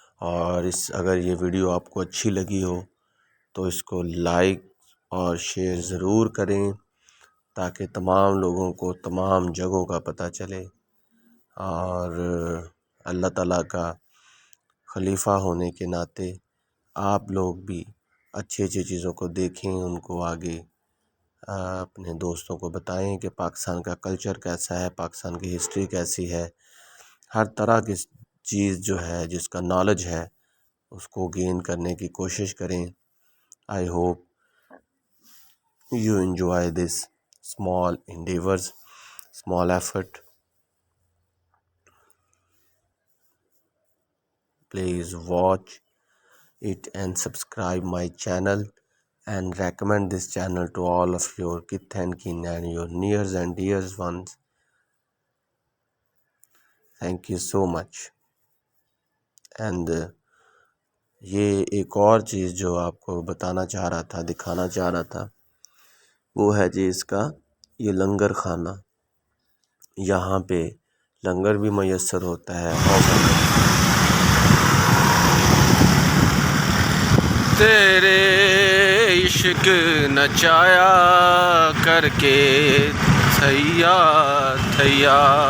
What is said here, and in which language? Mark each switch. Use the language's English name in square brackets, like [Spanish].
[Urdu] اور اگر یہ ویڈیو آپ کو اچھی لگی ہو تو اس کو لائک اور شیئر ضرور کریں تاکہ تمام لوگوں کو تمام جگہوں کا پتہ چلے، اور اللہ تعالیٰ کا خلیفہ ہونے کے ناطے آپ لوگ بھی اچھی اچھی چیزوں کو دیکھیں، ان کو آگے اپنے دوستوں کو بتائیں کہ پاکستان کا کلچر کیسا ہے، پاکستان کی ہسٹری کیسی ہے. ہر طرح کی چیز جو ہے، جس کا نالج ہے، اس کو گین کرنے کی کوشش کریں. [English] I hope you enjoy this small endeavors, small effort. Please watch it and subscribe my channel and recommend this channel to all of your kith and kin and your nears and dears ones. Thank you so much. [Urdu] And یہ ایک اور چیز جو آپ کو بتانا چاہ رہا تھا، دکھانا چاہ رہا تھا، وہ ہے جی اس کا یہ لنگر خانہ. یہاں پہ لنگر بھی میسر ہوتا ہے اور [Punjabi] تیرے عشق نچایا کر کے تھیا تھیا